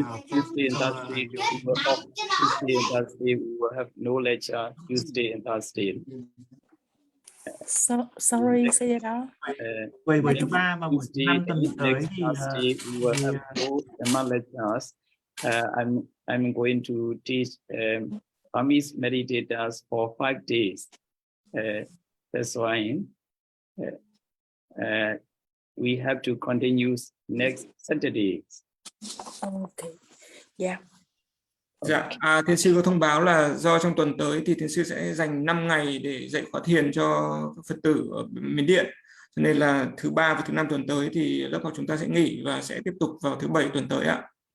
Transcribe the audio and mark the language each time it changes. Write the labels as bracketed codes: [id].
[en] Tuesday and Thursday, Tuesday and Thursday we will have no lecture. Tuesday and Thursday. Sorry, Sayadaw. [vi] Buổi thứ ba và buổi thứ năm tuần tới [en] Next [vi] thì [en] Thursday we will have no Dhamma lectures. I'm going to teach Burmese meditators for 5 days. That's why we have to continue next Saturday. Okay. Yeah. [vi] Dạ, Thiền Sư có thông báo là do trong tuần tới thì Thiền Sư sẽ dành 5 ngày để dạy khóa thiền cho Phật tử ở Miến Điện. Cho nên là thứ ba và thứ năm tuần tới thì lớp học chúng ta sẽ nghỉ và sẽ tiếp tục vào thứ bảy tuần tới ạ.